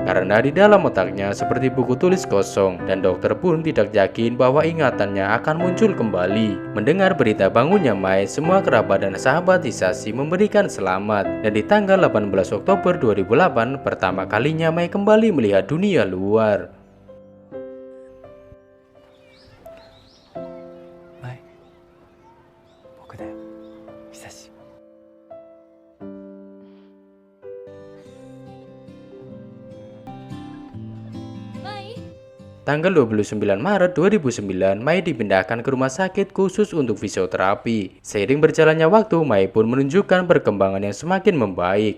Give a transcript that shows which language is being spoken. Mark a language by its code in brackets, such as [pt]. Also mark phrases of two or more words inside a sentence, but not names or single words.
[id] Karena di dalam otaknya seperti buku tulis kosong, dan dokter pun tidak yakin bahwa ingatannya akan muncul kembali. Mendengar berita bangunnya Mai, semua kerabat dan sahabat Hisashi memberikan selamat. Dan di tanggal 18 Oktober 2008, pertama kalinya Mai kembali melihat dunia luar. [ja] Mai, 僕だよ、久し。 [id] Tanggal 29 Maret 2009, Mai dipindahkan ke rumah sakit khusus untuk fisioterapi. Seiring berjalannya waktu, Mai pun menunjukkan perkembangan yang semakin membaik.